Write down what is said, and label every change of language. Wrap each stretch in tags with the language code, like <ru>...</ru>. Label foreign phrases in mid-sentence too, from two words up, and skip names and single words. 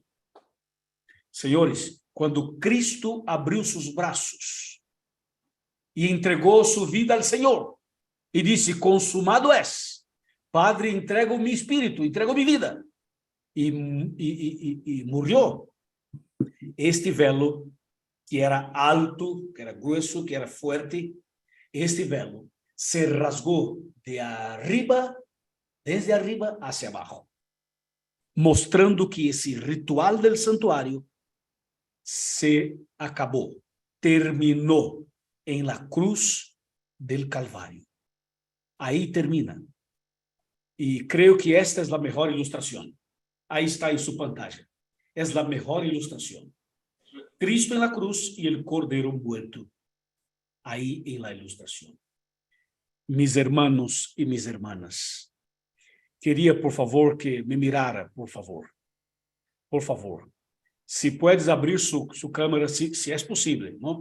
<es>Señores, cuando Cristo abrió sus brazos y entregó su vida al Señor y dice, consumado es, Padre, entrego mi espíritu, entrego mi vida, y murió. Este velo, que era alto, que era grueso, que era fuerte, este velo se rasgó de arriba, desde arriba hacia abajo,</es> <pt>mostrando que esse ritual del santuário se acabou, terminou em</pt> <es>la cruz del Calvário.</es> <pt>Aí termina. E creio que esta é a melhor ilustração. Aí está em sua pantalla. É a melhor ilustração.</pt> <es>Cristo en la cruz y el Cordero muerto. Ahí en la ilustración. Mis hermanos y mis hermanas, quería por favor que me mirara, por favor. Por favor. Si puedes abrir su cámara, si es posible, ¿no?</es>